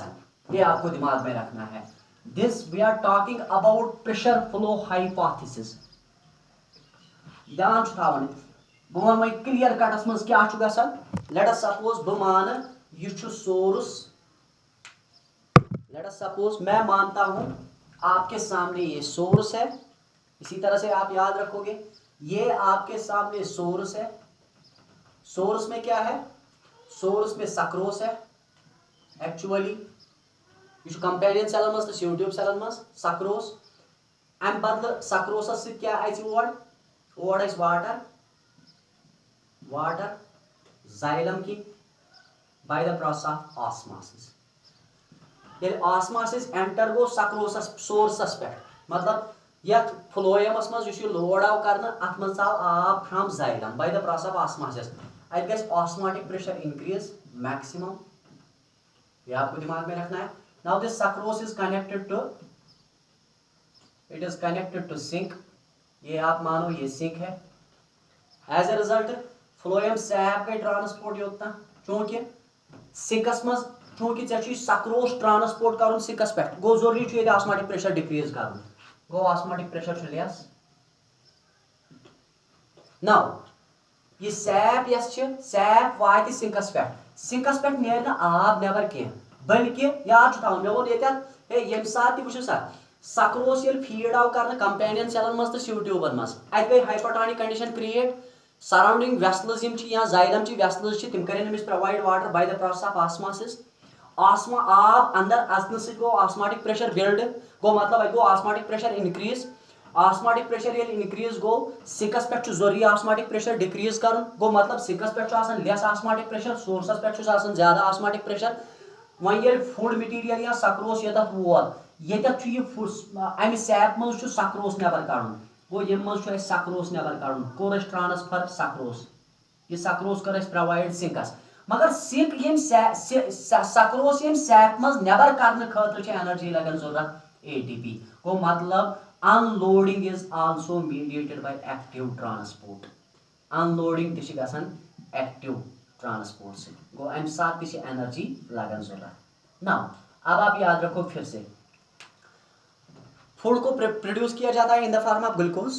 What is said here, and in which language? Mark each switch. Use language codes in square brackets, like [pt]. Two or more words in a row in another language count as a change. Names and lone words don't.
[hi] ये आपको दिमाग में रखना है। [en] This we are talking about pressure flow hypothesis. [ks] ध्यान थवन बह वन क्लियर कटस मज क्या गसान। [en] let us suppose [ks] बह मान [hi] यह सोर्स, [en] let us suppose [hi] मैं मानता हूं आपके सामने ये सोर्स है, इसी तरह से आप याद रखोगे ये आपके सामने सोर्स है। सोर्स में क्या है? सोर्स में सक्रोस है। [ks] एक्चुअली यह कंपेनियन सेलन मज तो ट्यूब सेलन मज सक्रोस अम बदल सक्रोसस क्या और वाटर, वाटर जाइलम की [en] by the process of osmosis. [ks] ये ऑस्मोसिस एंटर गो सक्रोसस सोर्सस पे मतलब यथ फ्लोएमस मज लोड आव कर अत मज आव आब [en] from xylem by the process of osmosis [ks] अत गस [en] osmotic pressure increase maximum. [hi] ये आपको दिमाग में रखना है। [en] Now this sucrose is connected to, it is connected to sink. [hi] ये आप मानो ये सिंक है। [en] as a result phloem sap [ks] गई ट्रांसपोर्ट योतना चूंकि सिंकस मज चूंकि ऐ सक्रोस ट्रांसपोर्ट कर सिंकस पे गो जरूरी [en] osmotic pressure decrease [ks] कर गो [en] osmotic pressure less. [ks] नाउ ये सैप सैप वात सिंकस पे, सिंकस पे नेर आब नबर कह बल्कि याद थवन मे वो ये सात वो सा सक्रोस ये फीड आव कर कंपेनियन सेलन मज तो ट्यूबन मज अत गई [en] hypotonic condition create. surrounding vessels या xylem vessels [ks] तम कर [en] provide water by the process of osmosis. [ks] ऑस्मा आब अंदर अचन सो [en] osmotic pressure build [ks] गो मतलब गो [en] osmotic pressure increase. osmotic pressure [ks] ये इंक्रीज गो सिंकस पे जरूरी [en] osmotic pressure decrease [ks] कर गो मतलब सिंकस पे [en] less osmotic pressure, [ks] सोर्सस पे ज्यादा [en] osmotic pressure. [ks] वन ये [en] food material [ks] या सक्रोस ये वोत ये अमि सैप मज सक्रोस नबर कड़न गो ये मज सक्रोस नबर कड़न कोर [en] transfer sucrose, [ks] ये सक्रोस कर प्रोवाइड सिंकस मगर सिंक ये सक्रोस ये सैप मज नबर करने खतर एनर्जी लगन जरूरत एटीपी गो मतलब [en] unloading is also mediated by active transport. [ks] अनलोडिंग तक [en] active transport [ks] से गो अम साथ एनर्जी लगन जरूरत। [hi] नाउ अब आप याद रखो फिर से फूड को प्रोड्यूस किया जाता है [en] in the form of glucose.